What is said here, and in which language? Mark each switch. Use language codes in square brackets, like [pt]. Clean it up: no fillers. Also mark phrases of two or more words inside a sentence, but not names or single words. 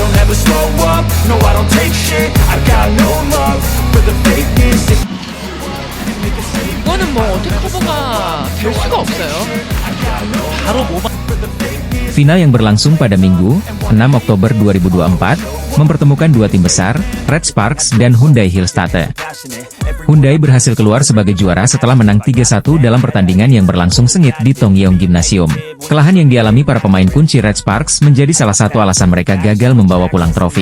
[en] never slow up, no I don't take shit. I got no love for the fakeness. [ko] 이거는 뭐 어떻게 커버가 될 수가 없어요. 바로 모방. [id] Final yang berlangsung pada Minggu, 6 Oktober 2024, mempertemukan dua tim besar, Red Sparks dan Hyundai Hillstatte. Hyundai berhasil keluar sebagai juara setelah menang 3-1 dalam pertandingan yang berlangsung sengit di Tongyeong Gymnasium. Kekalahan yang dialami para pemain kunci Red Sparks menjadi salah satu alasan mereka gagal membawa pulang trofi.